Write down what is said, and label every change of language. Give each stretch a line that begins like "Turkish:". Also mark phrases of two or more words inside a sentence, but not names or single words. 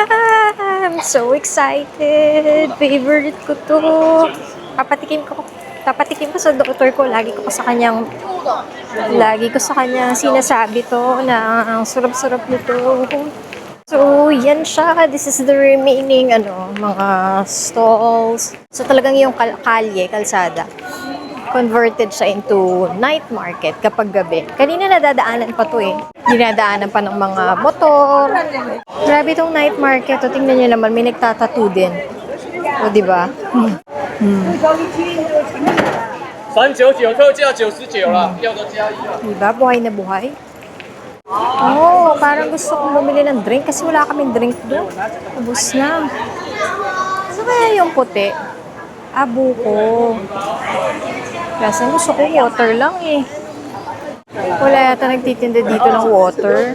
English: I'm so excited!
Filipino: Favorite ko to! Papatikim ko sa doktor ko. Lagi ko sa kanyang sinasabi to na ang sarap-sarap nito. So, yan siya.
English: This is the remaining,
Filipino: mga stalls. So, talagang yung kalsada, converted siya
English: into night market
Filipino: kapag gabi. Kanina nadadaanan pa to eh. Dinadaanan pa ng mga motor. Grabe tong
English: night market.
Filipino: O, tingnan nyo naman, may nagtatattoo din. O, diba?
Chinese: 399 特价99了，要的加一啊。
Filipino: Diba? Buhay na buhay. Oh, parang gusto kong bumili ng drink kasi wala kaming drink doon. Ubus na. Ano kaya yung puti? Buko. Kasi gusto ko water lang eh. Wala yata nagtitinda dito ng water.